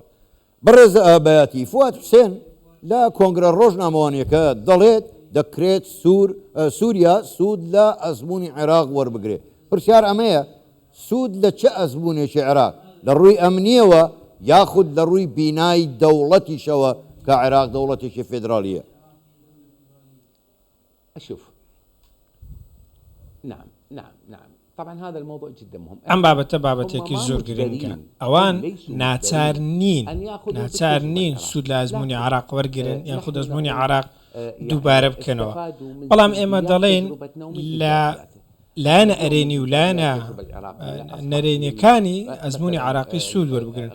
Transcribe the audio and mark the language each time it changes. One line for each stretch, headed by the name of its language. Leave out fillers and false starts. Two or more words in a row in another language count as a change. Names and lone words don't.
Central Kurdish: بەڕێز بایەتی فواد حوسێن لە کۆنگرە ڕۆژنامەوانیەکە دەڵێت دەکرێت سووریا سوود لە ئەزمموی عێراق وەربگرێت. پرسیار ئەمەیە سوود لە چه ئەزمموونێکی عێراق لە ڕووی ئەمنیەوە یاخود لە ڕووی بینایی دەوڵەتیشەوە کە عێراق دەوڵەتێکی فێدرالیە؟
Arabic: أشوف نعم نعم نعم طبعا هذا الموضوع جدا مهم.
Central Kurdish: ئەم بابەتە بابەتێکی زۆر گرنگە. ئەوان ناچار نین سوود لە ئەزمموی عێراق وەرگرن یان خود ئەزمموی عێراق دووبارە بکەنەوە. بەڵام ئێمە دەڵێن لە لایەنە ئەرێنی و لایەنە نەرێنیەکانی ئەزمموی عێراقی سوود وەربگرن.